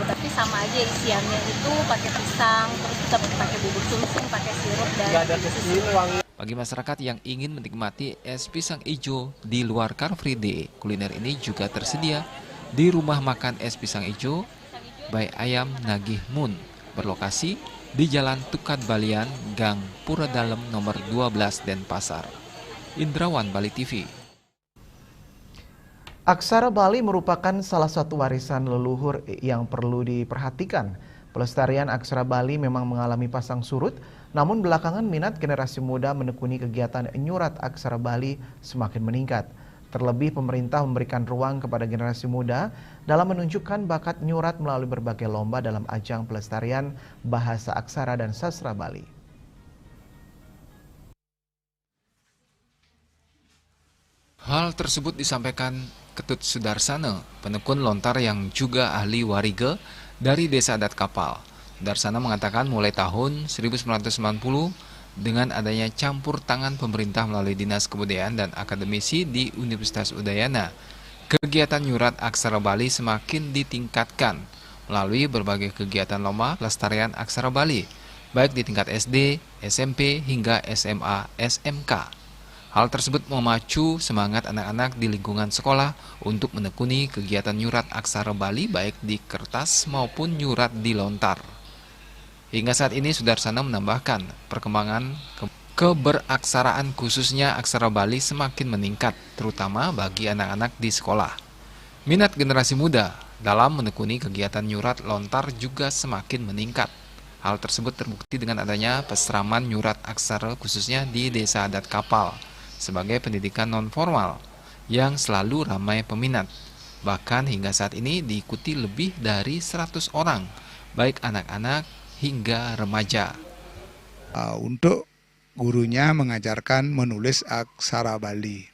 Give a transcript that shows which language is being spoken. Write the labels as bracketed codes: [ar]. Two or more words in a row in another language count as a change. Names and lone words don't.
[id] Tapi sama aja isiannya itu pakai pisang, terus kita pakai bubur sumsum, pakai sirup dan susu. Bagi masyarakat yang ingin menikmati es pisang ijo di luar Car Free Day, kuliner ini juga tersedia di rumah makan es pisang ijo by Ayam Nagih Mun, berlokasi di Jalan Tukat Balian, Gang Pura Dalem nomor 12 Denpasar. Indrawan, Bali TV. Aksara Bali merupakan salah satu warisan leluhur yang perlu diperhatikan. Pelestarian aksara Bali memang mengalami pasang surut, namun belakangan minat generasi muda menekuni kegiatan nyurat aksara Bali semakin meningkat. Terlebih pemerintah memberikan ruang kepada generasi muda dalam menunjukkan bakat nyurat melalui berbagai lomba dalam ajang pelestarian bahasa aksara dan sastra Bali. Hal tersebut disampaikan Ketut Sudarsana, penekun lontar yang juga ahli warige dari Desa Adat Kapal. Sudarsana mengatakan mulai tahun 1990 dengan adanya campur tangan pemerintah melalui Dinas Kebudayaan dan akademisi di Universitas Udayana, kegiatan nyurat aksara Bali semakin ditingkatkan melalui berbagai kegiatan lomba pelestarian aksara Bali, baik di tingkat SD, SMP, hingga SMA, SMK. Hal tersebut memacu semangat anak-anak di lingkungan sekolah untuk menekuni kegiatan nyurat aksara Bali baik di kertas maupun nyurat di lontar. Hingga saat ini Sudarsana menambahkan perkembangan keberaksaraan khususnya aksara Bali semakin meningkat, terutama bagi anak-anak di sekolah. Minat generasi muda dalam menekuni kegiatan nyurat lontar juga semakin meningkat. Hal tersebut terbukti dengan adanya peseraman nyurat aksara khususnya di Desa Adat Kapal sebagai pendidikan non-formal yang selalu ramai peminat. Bahkan hingga saat ini diikuti lebih dari 100 orang, baik anak-anak hingga remaja. Untuk gurunya mengajarkan menulis aksara Bali.